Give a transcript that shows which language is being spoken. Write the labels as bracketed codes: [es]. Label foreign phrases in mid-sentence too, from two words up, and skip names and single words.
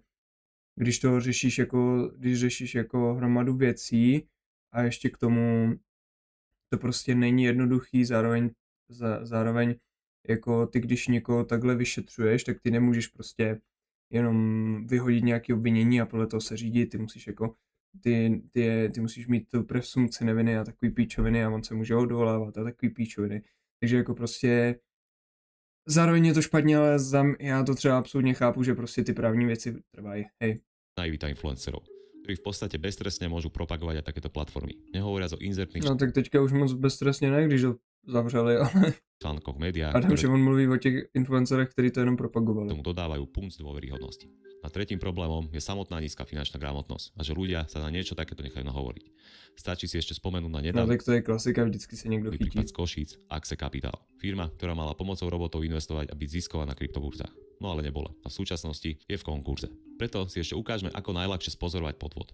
[cs] když řešíš jako hromadu věcí a ještě k tomu to prostě není jednoduchý, zároveň jako ty, když někoho takhle vyšetřuješ, tak ty nemůžeš prostě jenom vyhodit nějaké obvinění a podle toho se řídit, ty musíš jako, ty musíš mít tu presumpci neviny a takový píčoviny a on se může odvolávat a takový píčoviny. Takže jako prostě zároveň je to špatně, ale já to třeba absolutně chápu, že prostě ty právní věci trvají, hej. [sk] naivita influencerov, ktorí v podstate beztrestne môžu propagovať aj takéto platformy. Nehovoriac o inzertných [cs] No tak teďka už moc beztrestně ne, když ho zavřeli, ale [sk] článkoch v médiách, Adam ktoré [cs] Šimon mluví o těch influencerech, kteří to jenom propagovali. [sk] tomu dodávajú punc dôveryhodnosti. A tretím problémom je samotná nízka finančná gramotnosť a že ľudia sa na niečo takéto nechajú nahovoriť. Stačí si ešte spomenúť na [cs] No [sk] nedávny [cs] tak to je klasika, vždycky se někdo chytí. [sk] prípad z Košíc Axe Capital. Firma, ktorá mala pomocou robotov investovať a byť zisková na kryptoburzách. No ale nebola a v súčasnosti je v konkurze. Preto si ešte ukážeme, ako najľahšie spozorovať podvod.